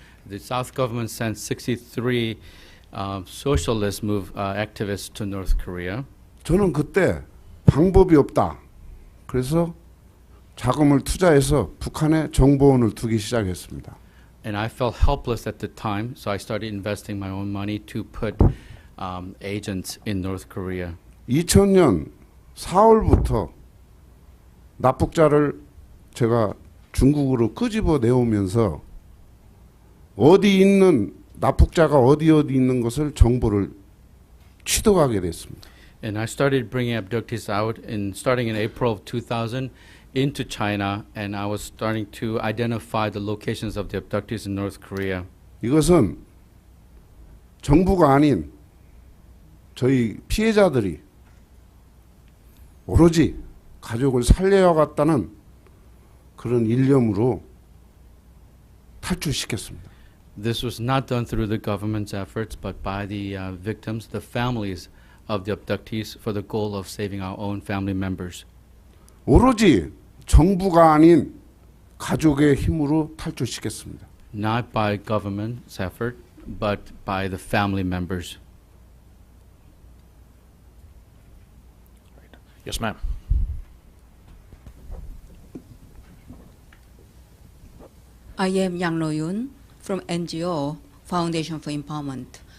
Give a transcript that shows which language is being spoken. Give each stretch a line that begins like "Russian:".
English: The South government sent 63 socialist activists to North Korea.
Korean: 저는 그때 방법이 없다. 그래서 자금을 투자해서 북한에 정보원을 두기 시작했습니다.
English: And I felt helpless at the time, so I started investing my own money to put agents in North Korea.
Korean: 2000년 4월부터 납북자를 제가 중국으로 끄집어 내오면서 어디 있는 납북자가 어디 있는 것을 정보를 취득하게 됐습니다.
English: And I started bringing abductees out starting in April of 2000 into China, and I was starting to identify the locations of the abductees in North Korea.
Korean: 이것은 정부가 아닌 저희 피해자들이 오로지 가족을 살려야겠다는 그런 일념으로 탈출시켰습니다.
English: This was not done through the government's efforts, but by the victims, the families of the abductees, for the goal of saving our own family members.
Korean: 오로지 정부가 아닌 가족의 힘으로 탈출시켰습니다.
English: Not by government's effort, but by the family members. Yes, ma'am. I am Yang No-yoon from NGO Foundation for Empowerment.